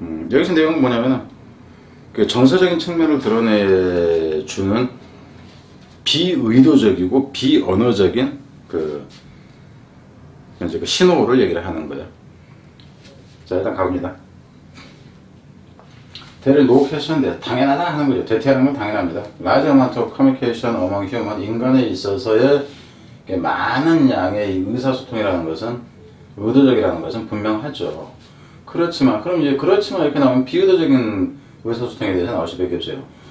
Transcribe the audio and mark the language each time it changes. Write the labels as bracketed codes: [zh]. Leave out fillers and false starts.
[ko] 여기서 내용은 뭐냐면은 그 정서적인 측면을 드러내주는 비의도적이고 비언어적인 그 신호를 얘기를 하는 거예요. 자, 일단 가봅니다. [en] There is no question that [ko] 당연하다 하는 거죠. 대퇴하는 건 당연합니다. [en] Large amount of communication among human [ko] 인간에 있어서의 많은 양의 의사소통이라는 것은 의도적이라는 것은 분명하죠. 그렇지만 이렇게 나오면 비의도적인 의사소통에 대해서 나올 수밖에 없어요.